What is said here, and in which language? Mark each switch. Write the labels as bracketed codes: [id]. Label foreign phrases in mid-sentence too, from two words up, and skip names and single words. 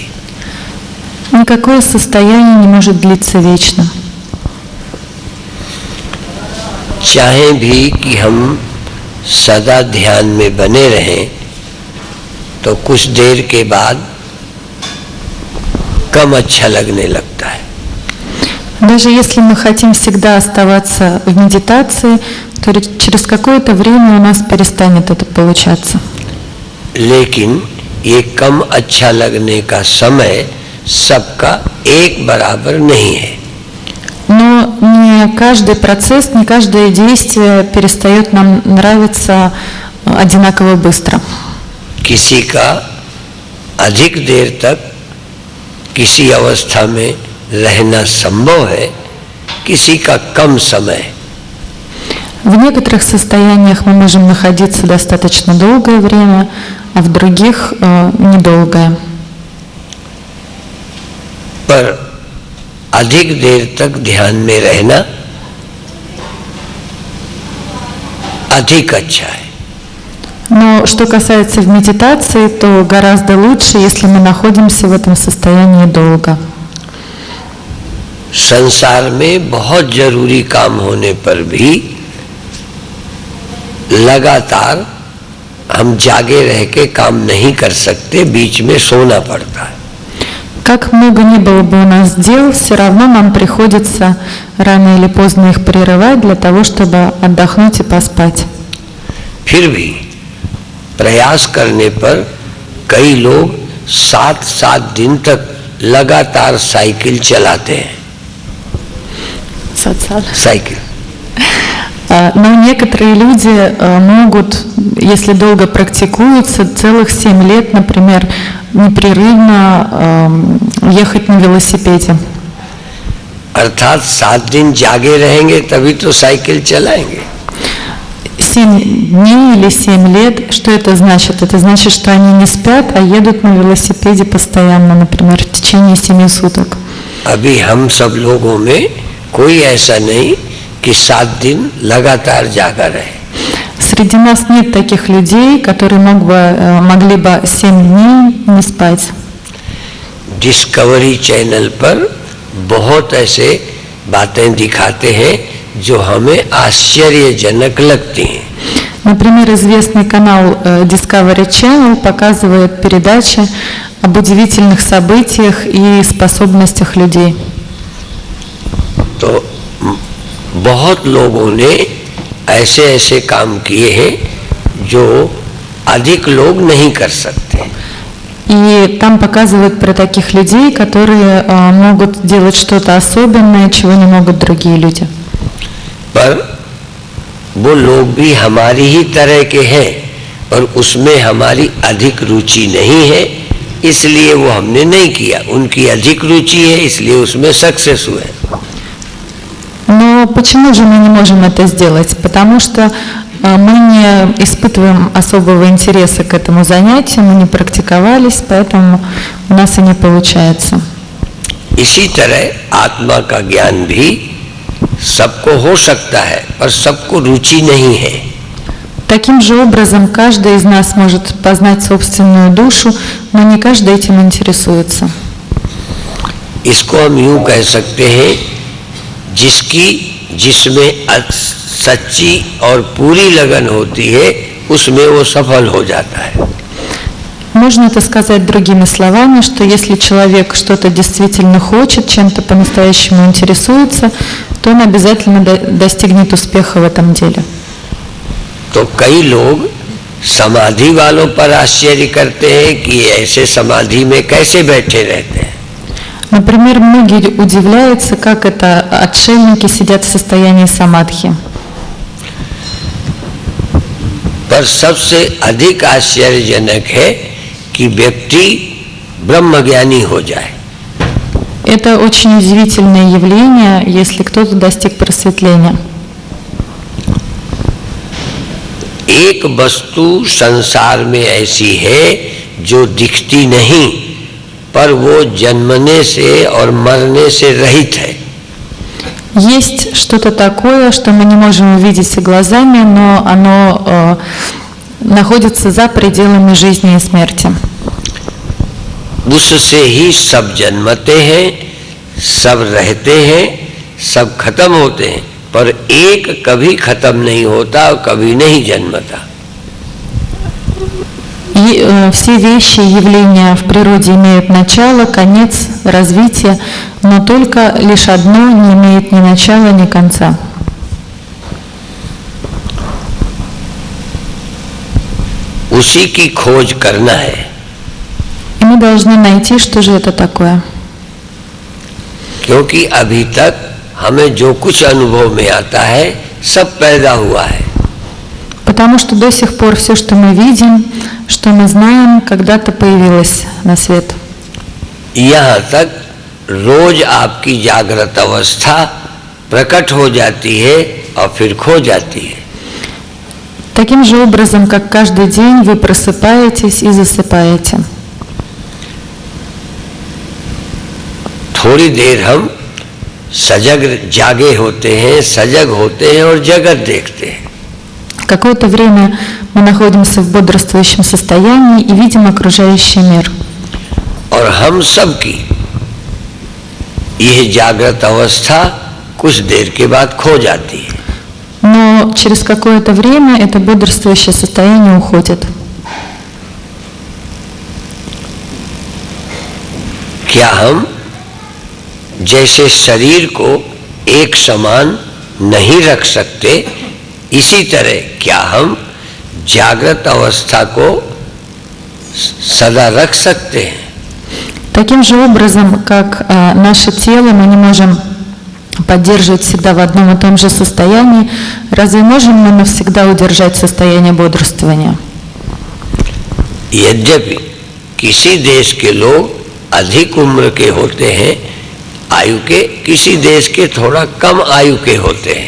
[ru] Никакое состояние не может длиться вечно. [hi] चाहे भी कि हम सदा ध्यान में बने रहें तो कुछ देर के बाद कम अच्छा लगने लगता है। [ru] Даже если мы хотим всегда оставаться в медитации, то через какое-то время у нас перестанет это получаться. [hi] लेकिन ये कम अच्छा लगने का समय सबका एक बराबर नहीं है। [ru] Но не каждый процесс, не каждое действие перестает нам нравиться одинаково быстро. [hi] किसी का अधिक देर तक किसी अवस्था में रहना संभव है, किसी का कम समय। [ru] В некоторых состояниях мы можем находиться достаточно долгое время, а в других недолгое. [hi] पर अधिक देर तक ध्यान में रहना अधिक अच्छा है। [ru] Но что касается в медитации, то гораздо лучше, если мы находимся в этом состоянии долго. [hi] संसार में बहुत जरूरी काम होने पर भी लगातार हम जागे रह के काम नहीं कर सकते, बीच में सोना पड़ता है। [ru] Как много ни было бы у нас дел, все равно нам приходится рано или поздно их прерывать для того, чтобы отдохнуть и поспать. [hi] फिर भी प्रयास करने पर कई लोग 7-7 दिन तक लगातार साइकिल चलाते हैं, साइकिल। [ru] Но некоторые люди могут, если долго практикуются, целых 7 лет, например, непрерывно ехать на велосипеде. [hi] अर्थात 7 दिन जागे रहेंगे तभी तो साइकिल चलाएंगे। [ru] 7 дней или 7 лет, что это значит? Это значит, что они не спят, а едут на велосипеде постоянно, например, в течение 7 суток. [hi] अभी हम सब लोगों में कोई ऐसा नहीं कि 7 दिन लगातार जागा रहे। [ru] Среди нас нет таких людей, которые могли бы 7 дней не спать. [hi] डिस्कवरी चैनल पर बहुत ऐसे बातें दिखाते हैं जो हमें आश्चर्यजनक लगती हैं। [ru] Например, известный канал Discovery Channel показывает передачи об удивительных событиях и способностях людей. [hi] तो बहुत लोगों ने ऐसे ऐसे काम किए हैं जो अधिक लोग नहीं कर सकते। [ru] И там показывают про таких людей, которые могут делать что-то особенное, чего не могут другие люди. [hi] पर वो लोग भी हमारी ही तरह के हैं और उसमें हमारी अधिक रुचि नहीं है, इसलिए वो हमने नहीं किया। उनकी अधिक रुचि है, इसलिए उसमें सक्सेस हुए। [ru] Но почему же мы не можем это сделать? Потому что мы не испытываем особого интереса к этому занятию, мы не практиковались, поэтому у нас и не получается. [hi] इसी तरह आत्मा का ज्ञान भी सबको हो सकता है, पर सबको रुचि नहीं है। [ru] Таким же образом, каждый из нас может познать собственную душу, но не каждый этим интересуется. [hi] इसको हम यूं कह सकते हैं, जिसमें सच्ची और पूरी लगन होती है, उसमें वो सफल हो जाता है। [ru] Можно это сказать другими словами, что если человек что-то действительно хочет, чем-то по-настоящему интересуется, то он обязательно достигнет успеха в этом деле. [hi] तो कई लोग समाधि वालों पर आश्चर्य करते हैं कि ऐसे समाधि में कैसे बैठे रहते हैं। [ru] Например, многие удивляются, как это отшельники сидят в состоянии самадхи. [hi] पर सबसे अधिक आश्चर्यजनक है कि व्यक्ति ब्रह्मज्ञानी हो जाए। [ru] Это очень удивительное явление, если кто-то достиг просветления. [hi] एक वस्तु संसार में ऐसी है जो दिखती नहीं, पर वो जन्मने से और मरने से रहित है। [ru] Есть что-то такое, что мы не можем увидеть глазами, но оно находится за пределами жизни и смерти. [hi] उससे ही सब जन्मते हैं, सब रहते हैं, सब खत्म होते हैं, पर एक कभी खत्म नहीं होता और कभी नहीं जन्मता। [ru] И все вещи, явления в природе имеют начало, конец, развитие, но только лишь одно не имеет ни начала, ни конца. [hi] उसी की खोज करना है। [ru] И мы должны найти, что же это такое. [hi] क्योंकि अभी तक हमें जो कुछ अनुभव में आता है, सब पैदा हुआ है। [ru] Потому что до сих пор все, что мы видим, что мы знаем, когда-то появилось на свет. [hi] यहाँ तक रोज आपकी जागृत अवस्था प्रकट हो जाती है और फिर खो जाती है। [ru] Таким же образом, как каждый день вы просыпаетесь и засыпаете. [hi] थोड़ी देर हम सजग जागे होते हैं, सजग होते हैं और जगत देखते हैं। [ru] Какое-то время мы находимся в бодрствующем состоянии и видим окружающий мир. [hi] और हम सब की यह जागृत अवस्था कुछ देर के बाद खो जाती है। [ru] Но через какое-то время это бодрствующее состояние уходит. [hi] क्या हम जैसे शरीर को एक समान नहीं रख सकते, इसी तरह क्या हम जागृत अवस्था को सदा रख सकते हैं? [ru] Таким же образом, как наше тело мы не можем поддерживать всегда в одном и том же состоянии, разве можем мы навсегда удержать состояние бодрствования? [hi] यद्यपि किसी देश के लोग अधिक उम्र के होते हैं आयु के, किसी देश के थोड़ा कम आयु के होते हैं.